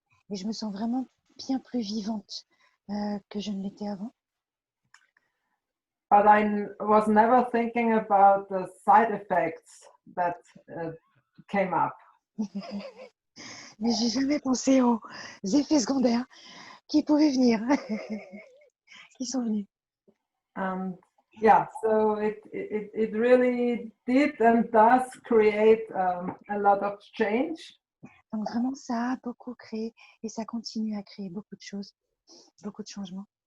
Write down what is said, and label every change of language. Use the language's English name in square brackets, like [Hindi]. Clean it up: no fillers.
[French] Et je me sens vraiment bien plus vivante que je ne l'étais avant. [English] But I was never thinking about the side effects that came up. [French] Mais j'ai jamais pensé aux effets secondaires qui pouvaient venir, qui sont venus. [English] Yeah, so it really did and does create a lot of change. [French] Donc vraiment, ça a beaucoup créé et ça continue à créer beaucoup de choses, beaucoup de changements.